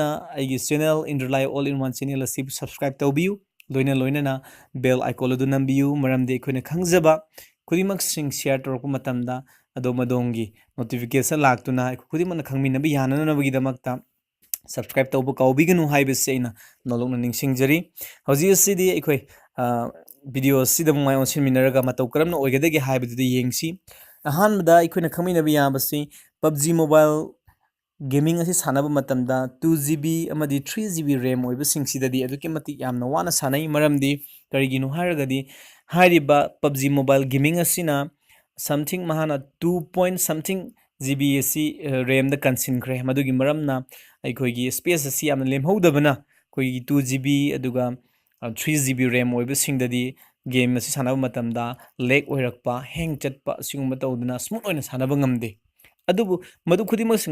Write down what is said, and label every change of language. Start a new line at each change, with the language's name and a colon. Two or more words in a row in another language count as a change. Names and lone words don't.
Manipuri: ꯑꯩꯒꯤ ꯆꯦꯅꯦꯜ ꯏꯟꯗ꯭ꯔꯂꯥꯏ ꯑꯣꯜ ꯏꯟ ꯋꯥꯟ ꯆꯦꯅꯦꯜ ꯑꯁꯤ ꯁꯕꯁꯀ꯭ꯔꯥꯏꯕ ꯇꯧꯕꯤꯌꯨ ꯂꯣꯏꯅꯅ
English: bell icon
Manipuri: ꯑꯗꯨ ꯅꯝꯕꯤꯌꯨ ꯃꯔꯝꯗꯤ ꯑꯩꯈꯣꯏꯅ ꯈꯪꯖꯕ ꯈꯨꯗꯤꯡꯃꯛꯁꯤꯡ ꯁꯤꯌꯔ ꯇꯧꯔꯛꯄ ꯃꯇꯝꯗ ꯑꯗꯣꯝꯒꯤ ꯅꯣꯇꯤꯐꯤꯀꯦꯁꯟ ꯂꯥꯛꯇꯨꯅ ꯑꯩꯈꯣꯏ ꯈꯨꯗꯤꯡꯃꯛꯅ ꯈꯪꯃꯤꯟꯅꯕ ꯌꯥꯅꯅꯕꯒꯤꯗꯃꯛꯇ ꯁꯕꯁꯀ꯭ꯔꯥꯏꯕ ꯇꯧꯕ ꯀꯥꯎꯕꯤꯒꯅꯨ ꯍꯥꯏꯕꯁꯤ ꯑꯩꯅ ꯅꯣꯂꯣꯛꯅ ꯅꯤꯡꯁꯤꯡꯖꯔꯤ ꯍꯧꯖꯤꯛ ꯑꯁꯤꯗꯤ ꯑꯩꯈꯣꯏ ꯚꯤꯗꯤꯑꯣ ꯑꯁꯤꯗ ꯃꯥꯏ ꯑꯣꯟꯁꯤꯟꯃꯤꯟꯅꯔꯒ ꯃꯇꯧ ꯀꯔꯝꯅ ꯑꯣꯏꯒꯗꯒꯦ ꯍꯥꯏꯕꯗꯨꯗ ꯌꯦꯡꯁꯤ ꯑꯍꯥꯟꯕꯗ ꯑꯩꯈꯣꯏꯅ ꯈꯪꯃꯤꯟꯅꯕ ꯌꯥꯕꯁꯤ PUBG ꯃꯣꯕꯥꯏꯜ ꯒꯦꯃꯤꯡ ꯑꯁꯤ ꯁꯥꯟꯅꯕ ꯃꯇꯝꯗ 2GB ꯑꯃꯗꯤ 3GB RAM ꯑꯣꯏꯕꯁꯤꯡꯁꯤꯗꯗꯤ ꯑꯗꯨꯛꯀꯤ ꯃꯇꯤꯛ ꯌꯥꯝꯅ ꯋꯥꯅ ꯁꯥꯟꯅꯩ ꯃꯔꯝꯗꯤ ꯀꯔꯤꯒꯤꯅꯣ ꯍꯥꯏꯔꯒꯗꯤ ꯍꯥꯏꯔꯤꯕ PUBG ꯃꯣꯕꯥꯏꯜ ꯒꯦꯃꯤꯡ ꯑꯁꯤꯅ something ꯃꯍꯥꯛꯅ 2
English: point something
Manipuri: GB ꯑꯁꯤ RAMꯗ ꯀꯟꯁꯤꯟꯈ꯭ꯔꯦ ꯃꯗꯨꯒꯤ ꯃꯔꯝꯅ ꯑꯩꯈꯣꯏꯒꯤ ꯁ꯭ꯄꯦꯁ ꯑꯁꯤ ꯌꯥꯝꯅ ꯂꯦꯝꯍꯧꯗꯕꯅ ꯑꯩꯈꯣꯏꯒꯤ 2GB ꯑꯗꯨꯒ 3GB RAM ꯑꯣꯏꯕꯁꯤꯡꯗꯗꯤ ꯒꯦꯝ ꯑꯁꯤ ꯁꯥꯟꯅꯕ ꯃꯇꯝꯗ ꯂꯦꯛ ꯑꯣꯏꯔꯛꯄ ꯍꯦꯡ ꯆꯠꯄ ꯑꯁꯤꯒꯨꯝꯕ ꯇꯧꯗꯨꯅ ꯁ꯭ꯃꯨꯠ ꯑꯣꯏꯅ ꯁꯥꯟꯅꯕ ꯉꯝꯗꯦ ꯑꯗꯨꯕꯨ ꯃꯗꯨ ꯈꯨꯗꯤꯡꯃꯛꯁꯤꯡ